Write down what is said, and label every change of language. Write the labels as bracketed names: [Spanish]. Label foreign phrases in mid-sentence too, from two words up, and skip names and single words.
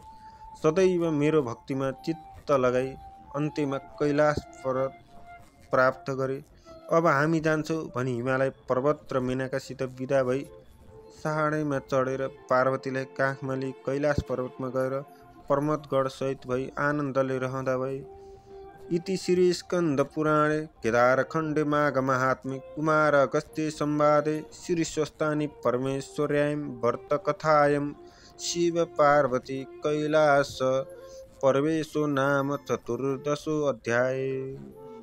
[Nepali] सदैव मेरो भक्तिमा चित्त लगाई अन्त्यमा कैलाश पर्वत प्राप्त गरे। अब हामी जान्छौँ भनी हिमालय पर्वत र मेनकासित बिदा भई साँढैमा चढेर पार्वतीलाई काखमा लिई कैलाश पर्वतमा गएर प्रमोदगढ सहित भई आनन्दले रहँदा भए। [Sanskrit] इति श्री स्कन्द पुराणे केदारखण्डे माघ महात्म्ये कुमार अगस्त्य संवादे श्री स्वस्तानि परमेश्वर्यां व्रतकथायां शिव पार्वती कैलास परवेशो नाम 14 अध्याय।